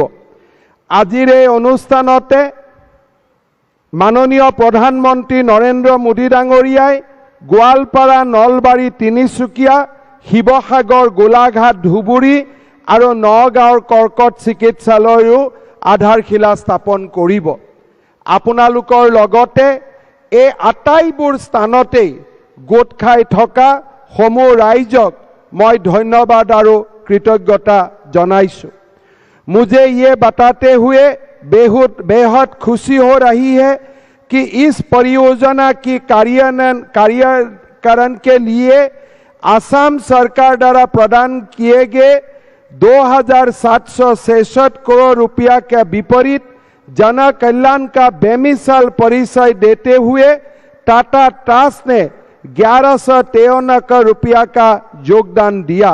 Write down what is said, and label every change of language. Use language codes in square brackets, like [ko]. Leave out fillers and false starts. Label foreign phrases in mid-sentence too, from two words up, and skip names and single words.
[as] আজিৰ এই অনুষ্ঠানতে মাননীয় প্ৰধানমন্ত্ৰী নৰেন্দ্ৰ মোদী ডাঙৰীয়াই গোৱালপাৰা, নলবাৰী, তিনিচুকীয়া, শিৱসাগৰ, গোলাঘাট, ধুবুৰী আৰু নগাঁৱৰ কৰ্কট চিকিৎসালয়ৰো আধাৰশিলা স্থাপন কৰিব। আপোনালোকৰ লগতে এই আটাইবোৰ স্থানতেই গোট খাই থকা সমূহ ৰাইজক মই ধন্যবাদ আৰু কৃতজ্ঞতা জনাইছোঁ। [hi] मुझे ये बताते हुए बेहद खुशी हो रही है कि इस परियोजना की कार्यान्वयन के लिए असम सरकार द्वारा प्रदान किए गए 2766 करोड़ रुपया के विपरीत जन कल्याण का बेमिसाल परिचय देते हुए टाटा ट्रस्ट ने 1153 करोड़ रुपया का योगदान दिया।